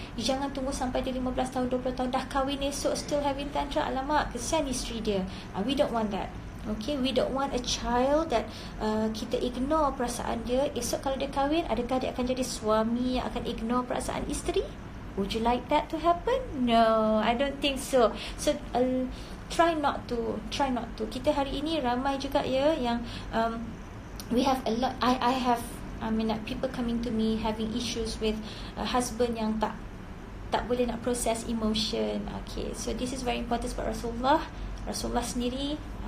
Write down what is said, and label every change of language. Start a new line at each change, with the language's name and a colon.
Malay: Jangan tunggu sampai dia 15 tahun, 20 tahun dah kahwin esok
English: still having tantrum.
Malay: Alamak, kesian isteri dia.
English: We don't want that. Okay, we don't want a child that
Malay: kita ignore perasaan dia. Esok kalau dia kahwin, adakah dia akan jadi suami yang akan ignore perasaan isteri?
English: Would you like that to happen? No, I don't think so. So try not to.
Malay: Kita hari ini ramai juga ya yang
English: we have a lot. I have people coming to me having issues with husband
Malay: yang tak boleh nak proses
English: emotion. Okay, so this is very important for Rasulullah sendiri.